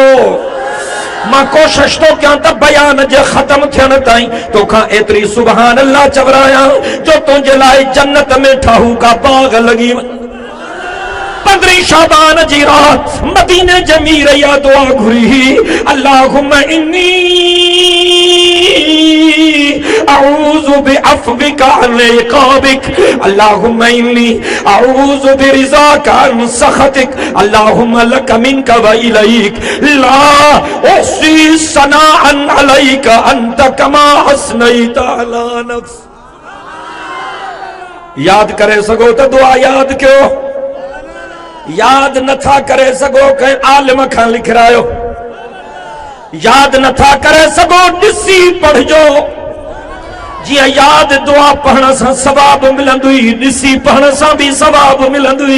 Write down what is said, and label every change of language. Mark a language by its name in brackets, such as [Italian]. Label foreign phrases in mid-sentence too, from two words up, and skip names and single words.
[Sindhi] मां कोशिश तो कयां त बयान जे ख़त्म थियण ताईं तोखां एतिरी [Arabic] سبحان الله [Sindhi] चवरायां जो तुंहिंजे लाइ जन्नत में ठाहूका बाग लॻी वञे। 15 शाबान जी रात मदीने जमीर या दुआ घुरी [Arabic] اللهم إني أعوذ بعفوك عن عقابك اللهم إني أعوذ برضاك عن سخطك اللهم لك منك وإليك لا أحصي ثناء عليك أنت كما أثنيت على نفس. [Sindhi] याद करे सगो त दुआ याद कयो। याद नथा करे सगो कंहिं आलिम खां लिखरायो। याद नथा करे सगो ॾिसी पढ़जो। जीअं याद दुआ पढ़ण सां सवाब मिलंदुई ॾिसी पढ़ण सां बि सवाब मिलंदुई।